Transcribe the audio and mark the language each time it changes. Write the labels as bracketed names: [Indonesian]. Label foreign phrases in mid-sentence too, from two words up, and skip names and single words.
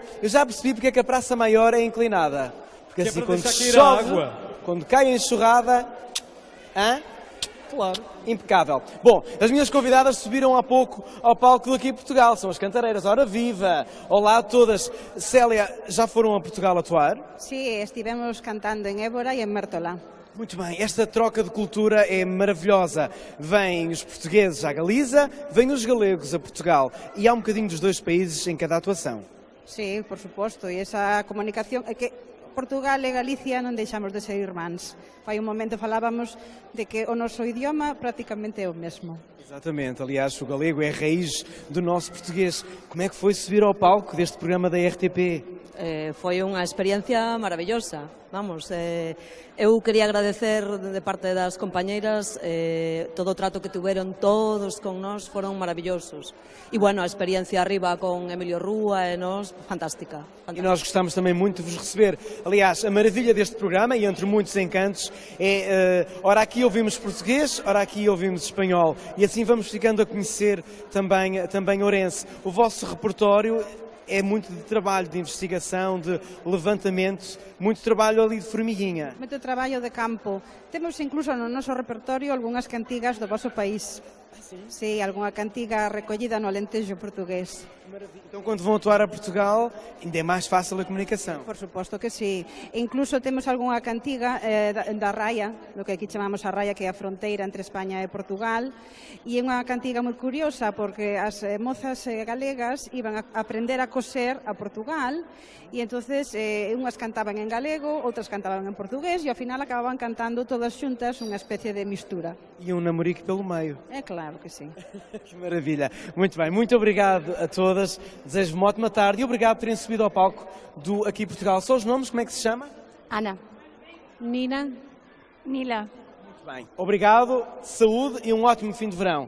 [Portuguese] Eu já percebi porque é que a Praça Maior é inclinada. Porque Que é assim, para quando deixar cair a chove, água. quando cai a enxurrada, Claro. impecável. Bom, as minhas convidadas subiram há pouco ao palco daqui em Portugal, são as cantareiras. Ora viva! Olá a todas. Célia, já foram a Portugal atuar? [Galician] Sí, estivemos cantando en Évora e en Mértola. [Portuguese] Muito bem, esta troca de cultura é maravilhosa. Vêm os portugueses à Galiza, vêm os galegos a Portugal. E há um bocadinho dos dois países em cada atuação. [Galician] Sí, por suposto, e esa comunicación é que Portugal e Galicia non deixamos de ser irmáns. Fai un momento falábamos de que o noso idioma prácticamente é o mesmo. [Portuguese] Exatamente, aliás, o galego é a raiz do nosso português. Como é que foi subir ao palco deste programa da RTP? [Galician] Foi unha experiencia maravillosa. Vamos, eu quería agradecer de parte das compañeiras todo o trato que tuveron todos con nós, foron maravillosos. E bueno, a experiencia arriba con Emilio Rúa e nós, fantástica. [Portuguese] E nós gostamos também muito de vos receber. Aliás, a maravilha deste programa, e entre muitos encantos, é ora aqui ouvimos português, ora aqui ouvimos espanhol. E assim vamos ficando a conhecer também Ourense. O vosso repertório é muito de trabalho, de investigação, de levantamento, muito trabalho ali de formiguinha. [Galician] Moito traballo de campo. Temos incluso no noso repertorio algunhas cantigas do vosso país. Sí, algunha cantiga recollida no Alentejo portugués. [Portuguese] Então, quando vão atuar a Portugal, ainda é mais fácil a comunicação. [Galician] Por suposto que sí. E incluso temos algunha cantiga da raia, lo que aquí chamamos a raia, que é a fronteira entre España e Portugal, e é unha cantiga moi curiosa porque as mozas galegas iban a aprender a coser a Portugal e entonces unhas cantaban en galego, outras cantaban en portugués e ao final acababan cantando todas xuntas unha especie de mistura. [Portuguese] E um namorico pelo meio. É claro que sim. Que maravilha. Muito bem, muito obrigado a todas. Desejo-vos uma ótima tarde e obrigado por terem subido ao palco do Aqui Portugal. Só os nomes, como é que se chama? Ana. Nina. Nila. Muito bem. Obrigado, saúde e um ótimo fim de verão.